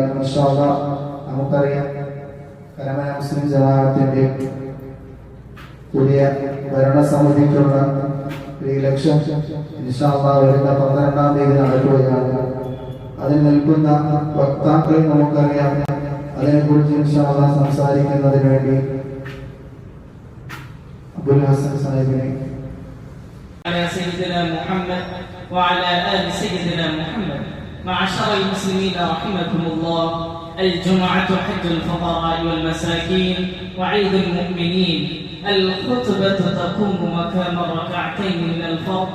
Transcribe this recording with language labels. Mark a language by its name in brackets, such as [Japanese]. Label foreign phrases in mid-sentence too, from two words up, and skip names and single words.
[Arabic] إن شاء الله [Malayalam] നമുക്കറിയാം, കരമന മുസ്ലിം ജമാഅത്തിന്റെ പുതിയ ഭരണസമിതിക്കുള്ള ഇലക്ഷൻ [Arabic] إن شاء الله [Malayalam] വരുന്ന 12-ാം തീയതി നടക്കുകയാണ്. അതിൽ നിൽക്കുന്ന വക്താക്കളെ നമുക്കറിയാം. അതിനെക്കുറിച്ച് [Arabic] إن شاء الله [Malayalam] സംസാരിക്കുന്നതിന് വേണ്ടി അബ്ദുൽ ഹസൻ സാഹിബിനെ [Arabic] سيدنا محمد وعلى آل سيدنا محمد. معاشر المسلمين رحمكم الله، الجمعة حج الفقراء والمساكين وعيد المؤمنين. الخطبة تقوم مقام ركعتين من الفرض.